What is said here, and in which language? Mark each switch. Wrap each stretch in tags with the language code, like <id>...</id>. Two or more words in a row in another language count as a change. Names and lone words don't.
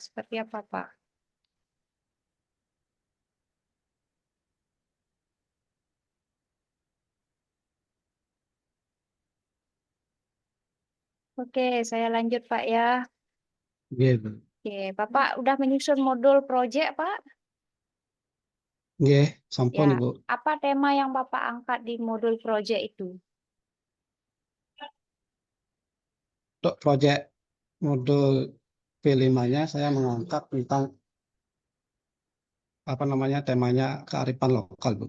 <id>Seperti apa, Pak? Oke, saya lanjut, Pak ya. Gitu. Oke, Bapak udah menyusun modul proyek, Pak?</id> <ban>Nggih, sampun,</ban> <id>Ya, Ibu. apa tema yang Bapak angkat di modul proyek itu? Untuk proyek modul P5-nya saya mengangkat tentang apa namanya, temanya kearifan lokal, Bu.</id>